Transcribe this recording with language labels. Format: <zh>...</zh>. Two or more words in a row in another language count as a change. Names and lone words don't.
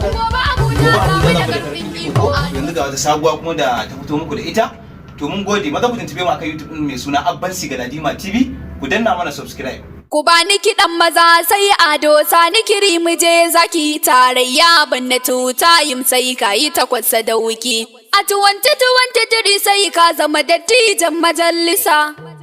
<ha>gobe Abuja Gobe za mu Abuja da za mu da ƙarfin ƙarfin iko. iko. Yanzu ga wata sabuwa kuma da ta fito muku da ita. To mun gode, maza ku tuntube mu akan YouTube ɗin mai suna Abban Sigaladima T V. Ku danna mana subscribe. Ku bani kiɗan maza sai Ado Sani Kiri mu je zaki tarayya ban na</ha> <en>two time</en> <ha>sai ka yi takwas sadauki. A twenty twenty-three sai ka zama dattijan majalisa.</ha>